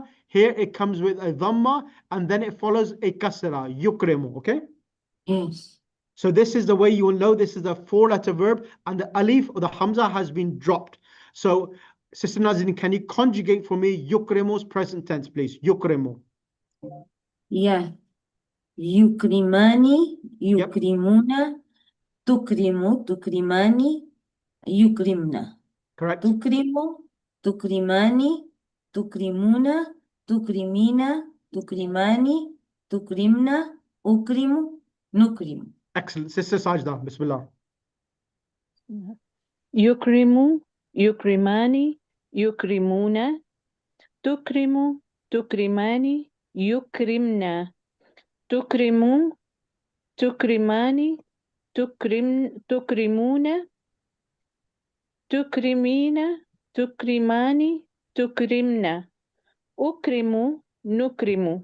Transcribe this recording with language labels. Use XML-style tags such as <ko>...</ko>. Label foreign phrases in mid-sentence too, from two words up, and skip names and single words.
<en>Here it comes with a dhamma, and then it follows a kasra, yukrimu, okay? Yes. So this is the way you will know this is a four-letter verb, and the alif or the hamza has been dropped. So, Sister Nazrin, can you conjugate for me yukrimu's present tense, please?</en> <ar>Yukrimu.</ar> <en>Yeah.</en> <ar>يكرمان، يكرمون، تكرم، تكرمان، يكرمن.</ar> <en>Correct.</en> <ar>تكرم، تكرمان، تكرمون، تكرمين، تكرمان، تكرمن، أكرم، نكرم.</ar> <en>Excellent. Sister Sajda, Bismillah.</en> <ar>يكرم، يكرمان، يكرمون، تكرم، تكرمان، يكرمن، تكرم، تكرمان، تكرمون، تكرمين، تكرمان، تكرمن، أكرم، نكرم.</ar>